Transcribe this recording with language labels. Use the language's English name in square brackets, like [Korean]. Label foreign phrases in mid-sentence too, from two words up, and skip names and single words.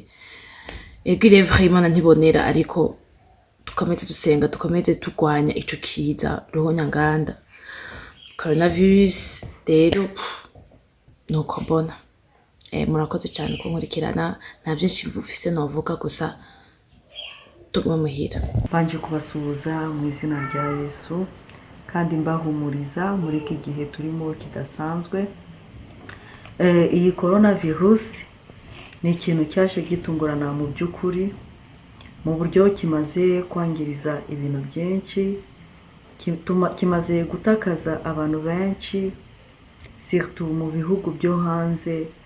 [Rundi] Egire vraiment ntibonera, ariko dukomeze dusenga, dukomeze turwanya ico kiza ruhonyanganda coronavirus. Rero nuko mbona. Murakoze cyane kunkurikirana, nta byinshi mfise novuga, gusa tuguma muhira. [Kinyarwanda] Banje kubasuhuza mu izina rya Yesu kandi mbahumuriza muri iki gihe turimo kidasanzwe. Iyi coronavirus ni ikintu cyaje gitungurana mu by'ukuri, mu buryo kimaze kwangiriza ibintu byinshi, kimaze gutakaza abantu benshi, surtout mu bihugu byo hanze.